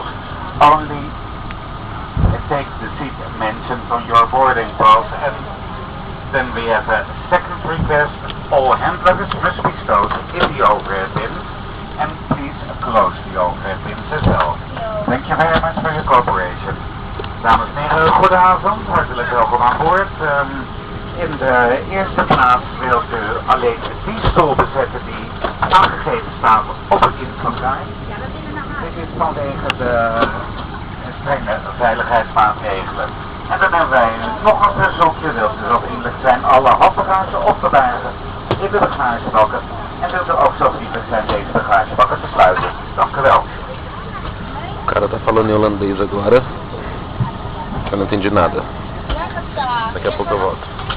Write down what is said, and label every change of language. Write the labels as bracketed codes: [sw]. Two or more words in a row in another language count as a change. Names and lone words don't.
[en] Only take the seat mentioned on your boarding pass. And then we have a second request. All hand luggage must be stowed in the overhead bins. And please close the overhead bins as well. Thank you very much for your cooperation. [nl] Dames en heren, goedenavond. Hartelijk welkom aan boord. In de eerste plaats wilt u alleen die stoel bezetten die aangegeven staat op het infokaart. Dit is vanwege de strenge veiligheidsmaatregelen. En dan hebben wij nog een verzoekje. Wilt u zo vriendelijk zijn alle handbagage op te bergen in de bagagebakken. En wilt u ook zo vriendelijk zijn deze bagagebakken te sluiten. Dank u wel. [pt] O cara tá falando em holandês agora. Eu não entendi nada. Daqui a pouco eu volto.